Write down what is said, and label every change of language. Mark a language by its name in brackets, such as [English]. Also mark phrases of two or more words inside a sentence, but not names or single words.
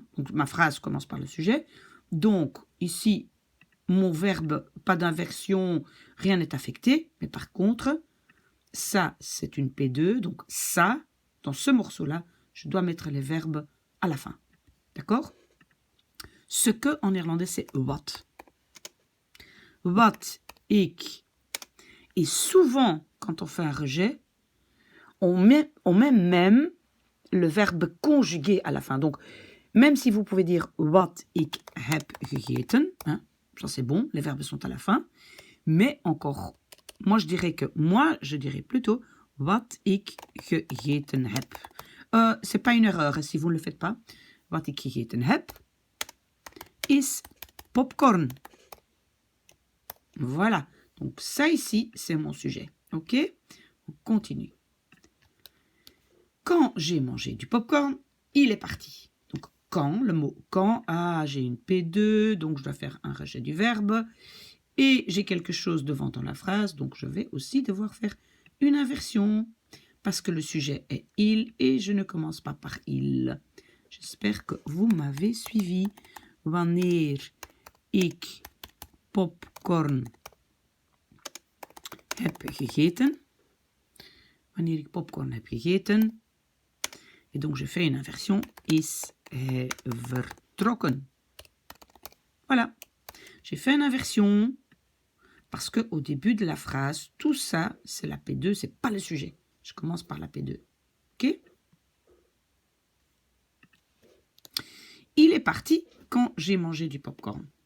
[French] Donc, ma phrase commence par le sujet. Donc, ici, mon verbe, pas d'inversion, rien n'est affecté. Mais par contre, ça, c'est une P2. Donc, ça, dans ce morceau-là, je dois mettre les verbes à la fin. D'accord? Ce que, en néerlandais, c'est wat. [Dutch] Wat, ik. [French] Et souvent, quand on fait un rejet, on met même le verbe conjugué à la fin. Donc, même si vous pouvez dire [Dutch] wat ik heb gegeten, [French] hein, ça c'est bon, les verbes sont à la fin, mais encore, moi je dirais plutôt [Dutch] wat ik gegeten heb. [French] C'est pas une erreur, si vous ne le faites pas. [Dutch] Wat ik gegeten heb is popcorn. [French] Voilà. Donc ça ici, c'est mon sujet. Ok? On continue. Quand j'ai mangé du popcorn, il est parti. Donc quand, le mot quand, j'ai une P2, donc je dois faire un rejet du verbe. Et j'ai quelque chose devant dans la phrase, donc je vais aussi devoir faire une inversion. Parce que le sujet est il et je ne commence pas par il. J'espère que vous m'avez suivi. [Dutch] Wanneer ik popcorn heb gegeten. Wanneer ik popcorn heb gegeten. [French] Et donc je fais une inversion. [Dutch] Is hij vertrokken. [French] Voilà. J'ai fait une inversion parce que au début de la phrase, tout ça, c'est la P2, c'est pas le sujet. Je commence par la P2. Ok? Il est parti quand j'ai mangé du popcorn.